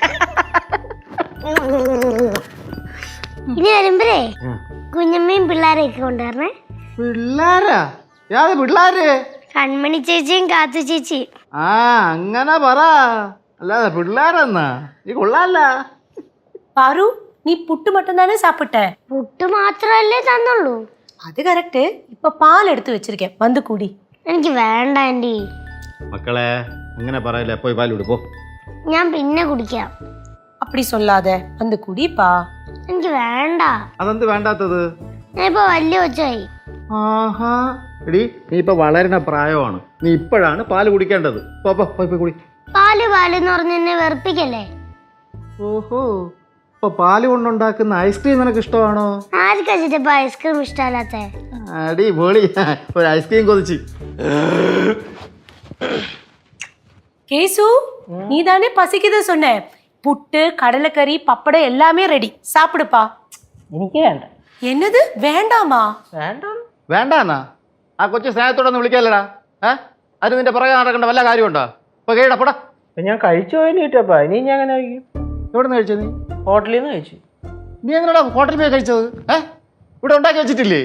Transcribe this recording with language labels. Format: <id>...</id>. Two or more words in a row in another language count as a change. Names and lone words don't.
<ml>ഇനി വരുമ്പരേ കുഞ്ഞമ്മയും പിള്ളേരെയൊക്കെ കൊണ്ടുവരണേ. പിള്ളാരാ? യാത് പിള്ളാര്? കൺമണി ചേച്ചിയും കാത്തു ചേച്ചിയും. ആ അങ്ങനെ പറ, അല്ലാതെ പിള്ളേരെന്നാ? നീ കൊള്ളാല്ല.</ml> <ta>பாரு நீ புட்டு மட்டும் தானே சாப்பிட்ட?</ta> <ml>പുട്ട് മാത്രല്ലേ തന്നുള്ളൂ.</ml> <ta>அது கரெக்ட். இப்ப பால் எடுத்து வச்சிருக்கேன், வந்து குடி.</ta> <ml>എനിക്ക് വേണ്ട ആന്റി. മക്കളെ അങ്ങനെ പറയല്ലേ, പോയി പാൽ വിടുപ്പോ. ഞാൻ പിന്നെ കുടിക്കാം.</ml> <ta>அப்படி சொல்லாத, வந்து குடிப்பா.</ta> <ml>എനിക്ക് വേണ്ട. അതെന്ത് വേണ്ടാത്തത്? ഞാൻ ഇപ്പൊ വലിയ കൊച്ചായി. ആഹാ എടി, നീ ഇപ്പൊ വളരുന്ന പ്രായമാണ്. നീ ഇപ്പോഴാണ് പാല് കുടിക്കേണ്ടത്. പോയി കുടി. പാല് പാലെന്ന് പറഞ്ഞ് എന്നെ വെറുപ്പിക്കല്ലേ. ഓഹോ, ഇപ്പൊ പാല് കൊണ്ടുണ്ടാക്കുന്ന ഐസ്ക്രീം നിനക്ക് ഇഷ്ടമാണോ? ആർക്കാ ചിറ്റപ്പ ഐസ്ക്രീം ഇഷ്ടമല്ലാത്ത? അടി പൊളി, ഒരു ഐസ്ക്രീം കൊതിച്ച്.</ml> <ta>கேசு, நீ தானே பசிக்குது சொன்ன. புட்டு, கடலைக்கறி, பப்படம் எல்லாமே ரெடி. சாப்பிடுப்பா.</ta> <ml>എനിക്ക് വേണ്ട.</ml> <ta>என்னது வேண்டாமா?</ta> <ml>വേണ്ട. വേണ്ടാന്നാ? ആ കൊച്ചു സ്നേഹത്തോടൊന്ന് വിളിക്കാല്ലടാ. അത് നിന്റെ പുറകെ നടക്കേണ്ട വല്ല കാര്യമുണ്ടോ? ഇപ്പൊ കേടപ്പടാ. ഞാൻ കഴിച്ചു പോയില്ല കിട്ടപ്പാ. ഇനി ഞാൻ അങ്ങനെ കഴിക്കും. എവിടെ നിന്ന് കഴിച്ചത് നീ? ഹോട്ടലിൽ നിന്ന് കഴിച്ചു. നീ എങ്ങനെയാ ഹോട്ടലിൽ പോയി കഴിച്ചത്? ഇവിടെ ഉണ്ടാക്കി വെച്ചിട്ടില്ലേ?</ml>